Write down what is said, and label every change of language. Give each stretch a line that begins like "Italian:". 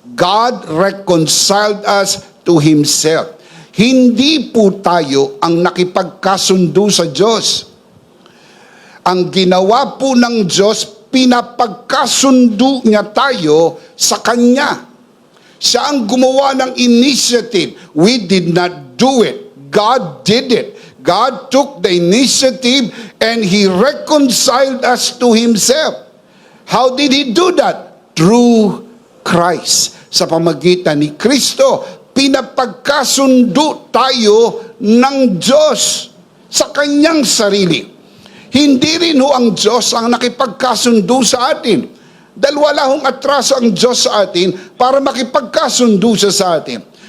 English: God reconciled us to himself.
Filipino: Hindi po tayo ang nakipagkasundo sa Diyos. Ang ginawa po ng Diyos, pinapagkasundo niya tayo sa Kanya. Siya ang gumawa ng initiative.
English: We did not do it. God did it. God took the initiative and He reconciled us to Himself. How did He do that? Through Christ.
Filipino: Sa pamagitan ni Kristo, pinapagkasundo tayo ng Diyos sa Kanyang sarili. Hindi rin ho ang Diyos ang nakipagkasundo sa atin. Dahil wala hong atraso ang Diyos sa atin para makipagkasundo siya sa atin.